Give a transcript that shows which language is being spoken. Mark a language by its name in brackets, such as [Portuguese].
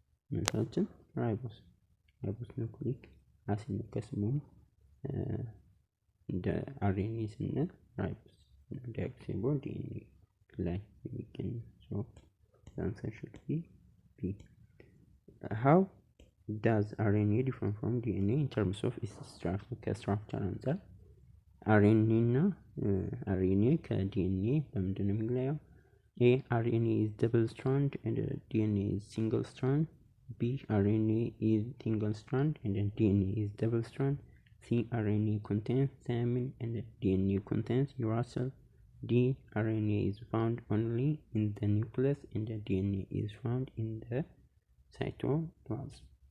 [Amharic] መልሳችን ራይቦስ ኑክሊክ አሲድ ነው። ከስሙ እንደ RNA ስንል ራይቦስ ዲኦክሲሪቦስ DNA ላይ የሚገኘው። [English] So the answer should be B. How does RNA differ from DNA in terms of its structure አንፃር? [Amharic] RNA እና RNA ከDNA በምንድን ነው የሚለየው? [English] A. RNA is double strand and DNA is single strand. B. RNA is single strand and DNA is double strand. C. RNA contains thymine and DNA contains uracil. D. RNA is found only in the nucleus and DNA is found in the cytoplasm.